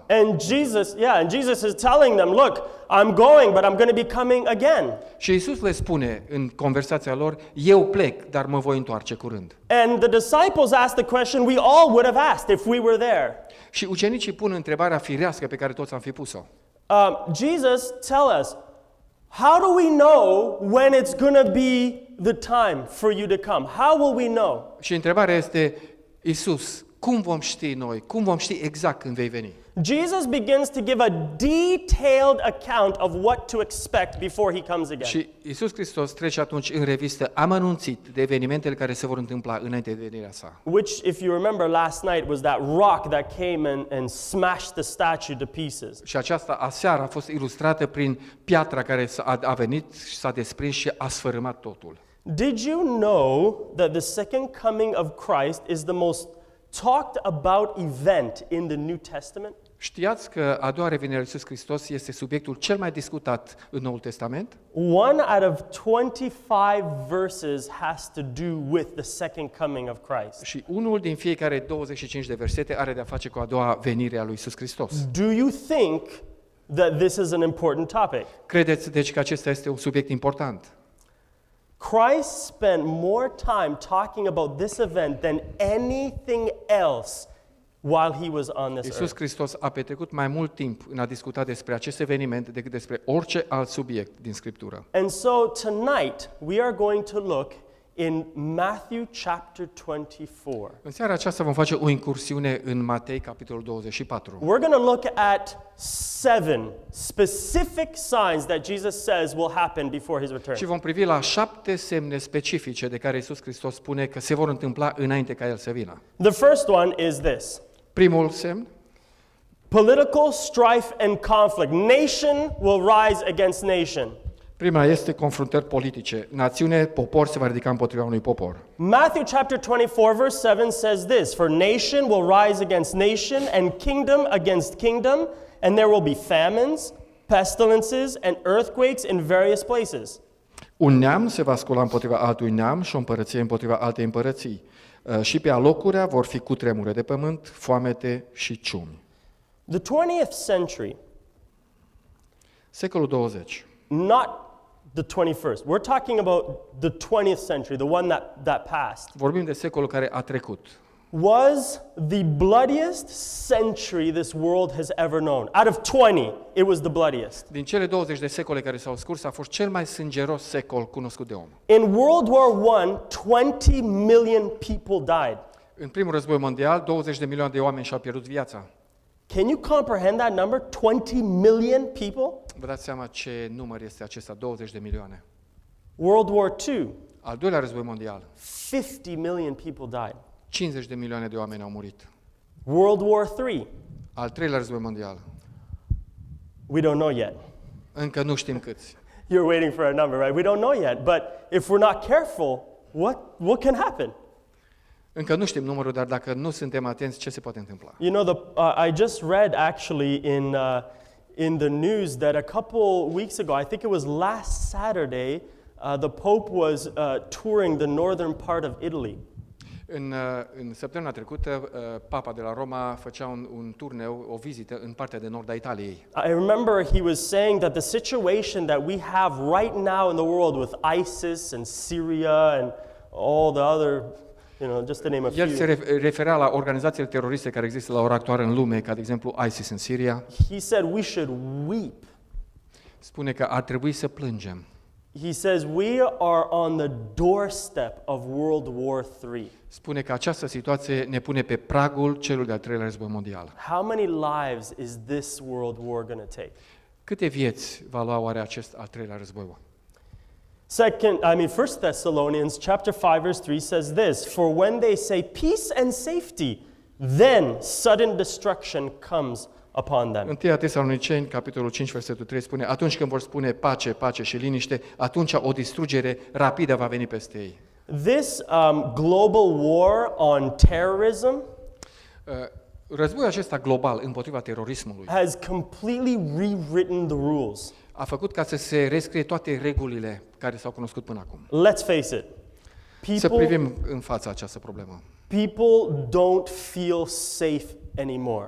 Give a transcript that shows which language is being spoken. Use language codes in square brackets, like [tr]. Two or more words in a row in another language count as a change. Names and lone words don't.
[en] And Jesus is telling them, look, I'm going, but I'm going to be coming again. [ro] Și Iisus le spune în conversația lor, eu plec, dar mă voi întoarce curând. [en] And the disciples asked the question we all would have asked if we were there. [ro] Și ucenicii pun întrebarea firească pe care toți am fi pus-o. [en] Jesus, tell us, how do we know when it's going to be the time for you to come? How will we know? [ro] Și întrebarea este, Iisus, cum vom ști noi? Cum vom ști exact când vei veni? [en] Jesus begins to give a detailed account of what to expect before he comes again. [ro] Și Iisus Hristos trece atunci în revistă amănunțit de evenimentele care se vor întâmpla înainte de venirea sa. [en] Which, if you remember last night, was that rock that came and smashed the statue to pieces. [ro] Și aceasta aseară a fost ilustrată prin piatra care a venit și s-a desprins și a sfărâmat totul. [en] Did you know that the second coming of Christ is the most talked about event in the New Testament? [ro] Știați că a doua revenire a lui Iisus Hristos este subiectul cel mai discutat în Noul Testament? [en] 1 out of 25 verses has to do with the second coming of Christ. [ro] Și unul din fiecare 25 de versete are de-a face cu a doua venire a lui Iisus Hristos. [en] Do you think that this is an important topic? [ro] Credeți deci că acesta este un subiect important? [en] Christ spent more time talking about this event than anything else while he was on this [ro] Iisus [en] earth. [ro] Hristos a petrecut mai mult timp în a discuta despre acest eveniment decât despre orice alt subiect din Scriptură. [en] And so tonight we are going to look in Matthew chapter 24. [ro] În seara aceasta vom face o incursiune în Matei, capitolul 24. [en] We're going to look at 7 specific signs that Jesus says will happen before his return. [ro] Și vom privi la 7 semne specifice de care Iisus Hristos spune că se vor întâmpla înainte ca El să vină. [en] The first one is this: [ro] Primul semn, [en] political strife and conflict. Nation will rise against nation. [ro] prima este confruntări politice. Națiune, popor se va ridica împotriva unui popor. [en] Matthew chapter 24 verse 7 says this: For nation will rise against nation and kingdom against kingdom, and there will be famines, pestilences and earthquakes in various places. [ro] Un neam se va scula împotriva altui neam și o împărăție împotriva altei împărății. Și pe alocurea vor fi cutremure de pământ, foamete și ciumi. [en] The 20th century, [ro] Secolul 20. [en] not the 21st. We're talking about the 20th century, the one that passed, [ro] Vorbim de secolul care a trecut. [en] was the bloodiest century this world has ever known. Out of 20, it was the bloodiest. [ro] Din cele 20 de secole care s-au scurs, a fost cel mai sângeros secol cunoscut de om. [en] In World War I, 20 million people died. [ro] În primul război mondial, 20 de milioane de oameni și-au pierdut viața. [en] Can you comprehend that number? 20 million people? [ro] Vă dați seama ce număr este acesta, 20 de milioane. [en] World War II, [ro] Al doilea război mondial, [en] 50 million people died. [ro] 50 de milioane de oameni au murit. [en] World War III, [ro] Al treilea război mondial, [en] we don't know yet. [ro] încă nu știm câți. [en] You're waiting for a number, right? We don't know yet. But if we're not careful, what can happen? [ro] Încă nu știm numărul, dar dacă nu suntem atenți, ce se poate întâmpla? [en] You know, I just read actually in the news that a couple weeks ago, I think it was last Saturday, the Pope was touring the northern part of Italy. [ro] În săptămâna trecută, Papa de la Roma făcea un turneu, o vizită în partea de nord a Italiei. [en] I remember he was saying that the situation that we have right now in the world with ISIS and Syria and all the other, just to name a few. [ro] El se referea la organizațiile teroriste care există la ora actuală în lume, ca de exemplu ISIS în Siria. [en] He said we should weep. [ro] Spune că ar trebui să plângem. [en] He says we are on the doorstep of World War III. [ro] Spune că această situație ne pune pe pragul celui de-al treilea război mondial. [en] How many lives is this world war going to take? [ro] Câte vieți va lua oare acest al treilea război? [en] First Thessalonians chapter 5 verse 3 says this, for when they say peace and safety, then sudden destruction comes upon them. [ro] 1 Tesaloniceni, capitolul 5, versetul 3 spune, atunci când vor spune pace, pace și liniște, atunci o distrugere rapidă va veni peste ei. [en] This global war on terrorism [ro] Războiul acesta global împotriva terorismului [en] has completely rewritten the rules. [ro] a făcut ca să se rescrie toate regulile care s-au cunoscut până acum. [en] Let's face it. [ro] Să privim în fața această problemă. [en] People don't feel safe anymore.